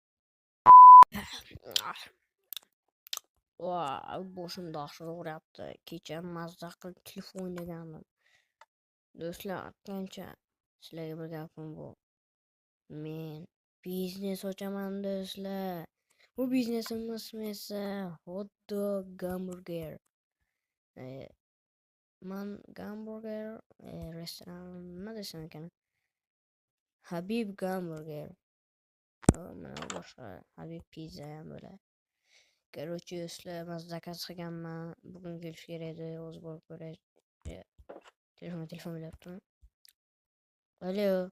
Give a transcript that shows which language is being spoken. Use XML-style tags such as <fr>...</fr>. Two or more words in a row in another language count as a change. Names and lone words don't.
<uz>Boshimda og'riq uryapti. Kecha mazza qilib telefon o'ynagandim. Do'stlar, aytgancha sizlarga bir gapim bor. Men biznes ochaman do'stlar. Bu biznesimiz esa</uz> <en>hot dog hamburger.</en> <uz>Man hamburger restoran nima desam ekan? Habib hamburger. Mana boshqa Habib pizza ham bo'ladi. Короче, do'stlar, men zakaz qilganman. Bugun kelish kerak edi, o'zi borib ko'ray. Telefon bilyaptimi? Alo.</uz>